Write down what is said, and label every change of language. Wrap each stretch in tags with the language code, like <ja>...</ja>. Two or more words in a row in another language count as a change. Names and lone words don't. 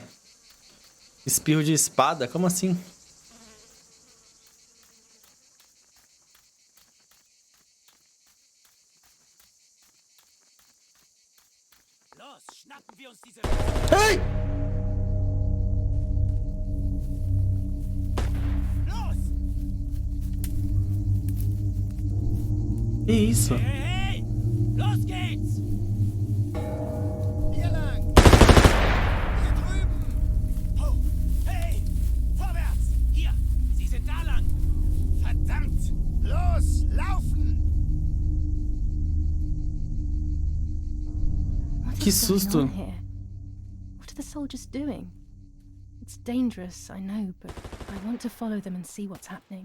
<pt>Espirro de espada? Como assim? Ei! Que isso?</pt> <de>Hey! Los geht's! Hier lang! Hier drüben! Oh! Hey! Vorwärts! Hier! Sie sind da lang! Verdammt! Los! Laufen!</de> <pt>Que susto!</pt> <en>What are the soldiers doing? It's dangerous, I know, but I want to follow them and see what's happening.</en>